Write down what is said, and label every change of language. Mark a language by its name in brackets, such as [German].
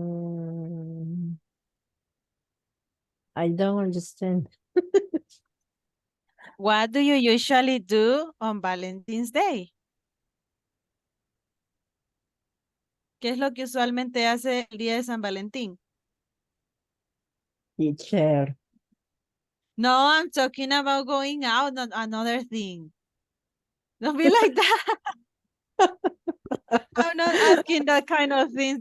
[English] Mm, I don't understand. What do you usually do on Valentine's Day? [Spanish] ¿Qué es lo que usualmente hace el día de San Valentín? [English] Teacher. No, I'm talking about going out, not another thing. Don't be like that. I'm not asking that kind of things.